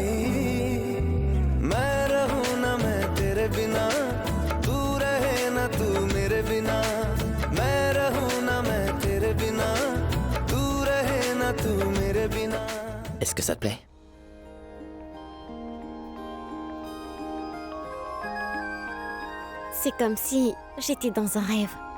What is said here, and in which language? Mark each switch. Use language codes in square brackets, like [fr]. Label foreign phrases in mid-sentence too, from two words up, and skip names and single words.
[hi] मैं रहूं ना मैं तेरे बिना तू रहे ना तू मेरे बिना मैं रहूं ना मैं तेरे बिना तू रहे ना तू मेरे बिना [fr] Est-ce que ça te plaît? C'est comme si j'étais dans un rêve.